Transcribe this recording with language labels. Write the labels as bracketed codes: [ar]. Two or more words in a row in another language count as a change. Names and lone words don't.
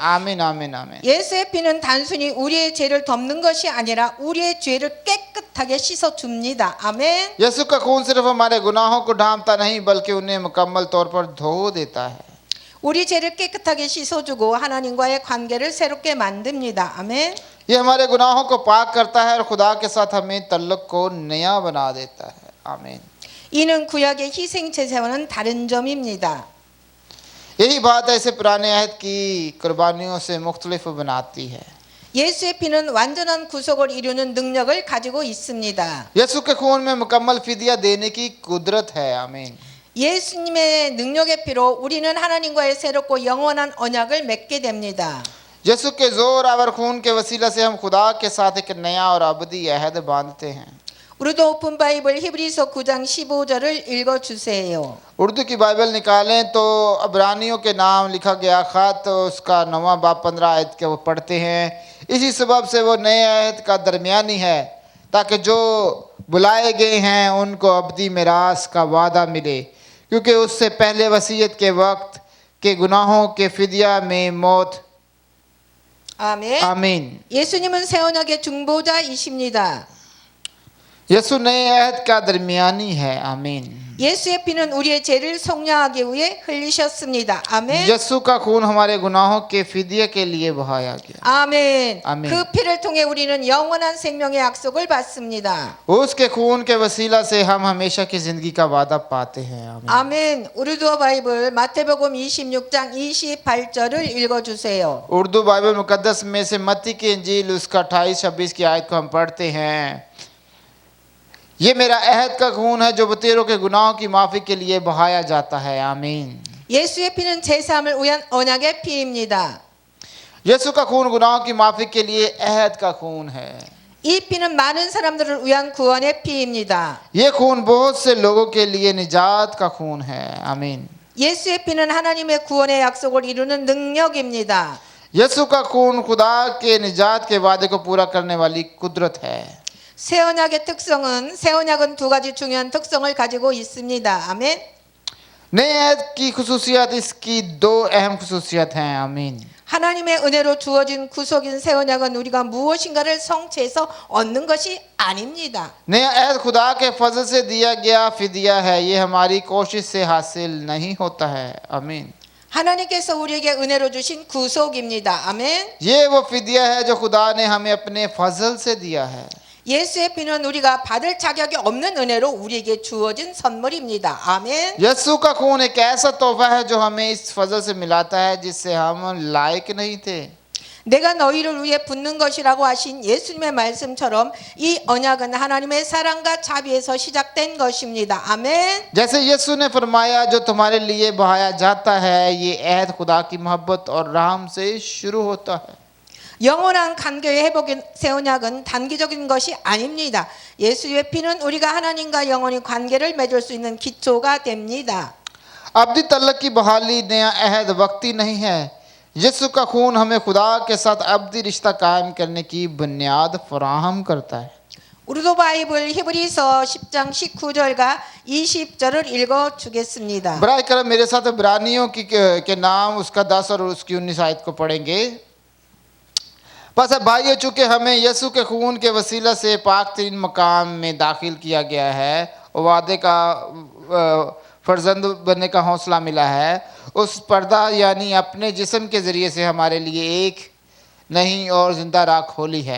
[ur] آمین آمین آمین. [ko] 예수의 피는 단순히 우리의 죄를 덮는 것이 아니라 우리의 죄를 깨끗하게 씻어 줍니다. 아멘. [ur] یسوع کا خون صرف ہمارے گناہوں کو ڈھانپتا نہیں بلکہ انہیں مکمل طور پر دھو دیتا ہے. [ko] 우리 죄를 깨끗하게 씻어주고 하나님과의 관계를 새롭게 만듭니다. 아멘. [ur] یہ ہمارے گناہوں کو پاک کرتا ہے اور خدا کے ساتھ ہمیں تعلق کو نیا بنا دیتا ہے آمین. [ko] 이는 구약의 희생 제사와는 다른 점입니다. [ur] یہی بات ایسے پرانے عہد کی قربانیوں سے مختلف بناتی ہے. [ko] 예수의 피는 완전한 구속을 이루는 능력을 가지고 있습니다. [ur] یسوع کے خون میں مکمل فدیہ دینے کی قدرت ہے آمین. [ko] 예수님의 능력의 피로 우리는 하나님과의 새롭고 영원한 언약을 맺게 됩니다. [ur] یسوع کے زور آور خون کے وسیلہ سے ہم خدا کے ساتھ ایک نیا اور ابدی عہد باندھتے ہیں. [ko] 우리도 오픈 바이블 히브리서 9장 15절을 읽어 주세요. [ur] اردو کی بائبل نکالیں تو عبرانیوں کے نام لکھا گیا خط تو اس کا 9واں باب 15 آیت کے وہ پڑھتے ہیں. اسی سبب سے وہ نئے عہد کا درمیانی ہے تاکہ جو بلائے گئے ہیں ان کو ابدی میراث کا وعدہ ملے، کیونکہ اس سے پہلے وصیت کے وقت کے گناہوں کے فدیہ میں موت [ko] 아멘. [ur] آمین. [ko] 예수님은 새 언약의 중보자이십니다. [ur] یسوع نئے عہد کا درمیانی ہے آمین. [ko] 예수의 피는 우리의 죄를 속량하기 위해 흘리셨습니다. 아멘. [ur] یسوع کا خون ہمارے گناہوں کے فدیے کے لیے بہایا گیا [ko] 아멘. 아멘. 그 피를 통해 우리는 영원한 생명의 약속을 받습니다. [ur] اس کے خون کے وسیلہ سے ہم ہمیشہ کی زندگی کا وعدہ پاتے ہیں آمین. [ko] 아멘. 우르두어 바이블 마태복음 26장 28절을 읽어 जु세요. [ur] اردو بائبل مقدس میں سے متی کی انجیل اس کا 28-26 کی آیت کو ہم پڑھتے ہیں. یہ میرا عہد کا خون ہے جو بہتیروں کے گناہوں کی معافی کے لیے بہایا جاتا ہے آمین. [ko] 예수의 피는 제3을 위한 언약의 피입니다. [ur] یسوع کا خون گناہوں کی معافی کے لیے عہد کا خون ہے. [ko] 이 피는 많은 사람들을 위한 구원의 피입니다. [ur] یہ خون بہت سے لوگوں کے لیے نجات کا خون ہے آمین. [ko] 예수의 피는 하나님의 구원의 약속을 이루는 능력입니다. [ur] یسوع کا خون خدا کے نجات کے وعدے کو پورا کرنے والی قدرت ہے. [ko] 새 언약의 특성은 새 언약은 두 가지 중요한 특성을 가지고 있습니다. 아멘. [ur] نئے عہد کی خصوصیت اس کی دو اہم خصوصیت ہیں آمین. [ko] 하나님의 은혜로 주어진 구속인 새 언약은 우리가 무엇인가를 성취해서 얻는 것이 아닙니다. [ur] نیا عہد خدا کے فضل سے دیا گیا فدیہ ہے، یہ ہماری کوشش سے حاصل نہیں ہوتا ہے آمین. [ko] 하나님께서 우리에게 은혜로 주신 구속입니다. 아멘. [ur] یہ وہ فدیہ ہے جو خدا نے ہمیں اپنے فضل سے دیا ہے. [ko] 예수의 피는 우리가 받을 자격이 없는 은혜로 우리에게 주어진 선물입니다. 아멘. [ur] یسوع کا خون ایک ایسا تحفہ ہے جو ہمیں اس فضل سے ملاتا ہے جس سے ہم لائق نہیں تھے. [ko] 내가 너희를 위해 붙는 것이라고 하신 예수님의 말씀처럼 이 언약은 하나님의 사랑과 자비에서 시작된 것입니다. 아멘. [ur] جیسے یسوع نے فرمایا جو تمہارے لیے بہایا جاتا ہے، یہ عہد خدا کی محبت اور رحم سے شروع ہوتا ہے. [ko] 영원한 관계의 회복의 새 언약은 단기적인 것이 아닙니다. 예수의 피는 우리가 하나님과 영원히 관계를 맺을 수 있는 기초가 됩니다. [ur] ابدی تعلق کی بحالی نیا عہد وقتی نہیں ہے. یسوع کا خون ہمیں خدا کے ساتھ ابدی رشتہ قائم کرنے کی بنیاد فراہم کرتا ہے. [ko] 우르도 바이블 히브리서 10장 19절과 20절을 읽어 주겠습니다. [ur] برائے کرم میرے ساتھ عبرانیوں کی کے نام اس کا 10 اور اس کی 19 آیت کو پڑھیں گے. بس اب بھائیوں، چونکہ ہمیں یسوع کے خون کے وسیلہ سے پاک ترین مقام میں داخل کیا گیا ہے اور وعدے کا فرزند بننے کا حوصلہ ملا ہے، اس پردہ یعنی اپنے جسم کے ذریعے سے ہمارے لیے ایک نہیں اور زندہ راہ کھولی ہے.